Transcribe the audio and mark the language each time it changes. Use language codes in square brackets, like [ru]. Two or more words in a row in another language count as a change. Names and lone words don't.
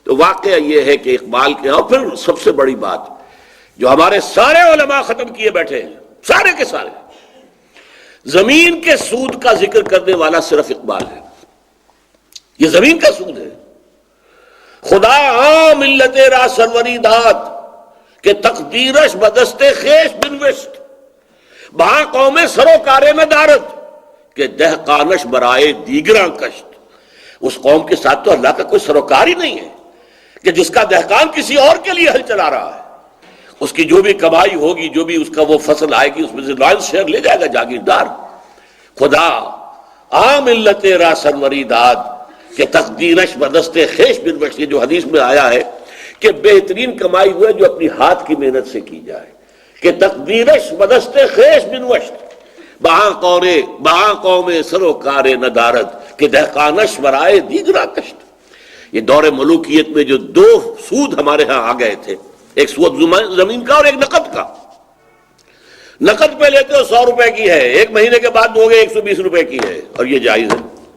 [ur] تو واقعہ یہ ہے کہ اقبال کے، اور پھر سب سے بڑی بات جو ہمارے سارے علماء ختم کیے بیٹھے ہیں، سارے کے سارے، زمین کے سود کا ذکر کرنے والا صرف اقبال ہے۔ یہ زمین کا سود ہے۔ [fa] خدا عام ملت را سروری داد کہ تقدیرش بدست خیش بنوشت، بہاں قوم سروکار ندارت کہ دہقانش برائے دیگراں کشت۔ [ur] اس قوم کے ساتھ تو اللہ کا کوئی سروکار ہی نہیں ہے کہ جس کا دہقان کسی اور کے لیے ہل چلا رہا ہے، اس کی جو بھی کمائی ہوگی، جو بھی اس کا وہ فصل آئے گی، اس میں سے [en] lion's share [ur] لے جائے گا جاگیردار۔ [fa] خدا عام ملت را سروری داد کہ تقدیرش بدست خیش بنوشت، [ur] یہ جو حدیث میں آیا ہے کہ بہترین کمائی ہوئے جو اپنی ہاتھ کی محنت سے کی جائے، [fa] کہ تقدیرش بدست خیش بنوشت بہاں قوم سروکار ندارت کہ دہقانش برائے دیگراں کشت۔ [ur] یہ دور ملوکیت میں جو دو سود ہمارے ہاں آ گئے تھے، ایک سود زمین کا اور ایک نقد کا۔ نقد پہ لیتے ہو 100 روپے کی ہے، ایک مہینے کے بعد دو گے 120 روپے کی ہے، اور یہ جائز ہے۔